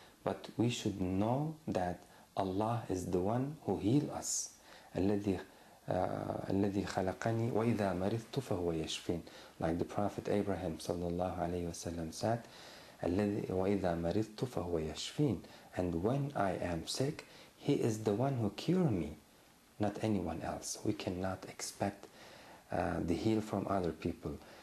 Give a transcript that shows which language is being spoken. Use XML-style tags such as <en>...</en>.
<en>But we should know that Allah is the one who heals us.</en> <ar>الذي خلقني وإذا مرضت فهو يشفين.</ar> <en>Like the Prophet Abraham sallallahu alayhi wasallam said,</en> <ar>الذي وإذا مرضت فهو يشفين.</ar> <en>And when I am sick, He is the one who cures me, not anyone else. We cannot expect the heal from other people.</en>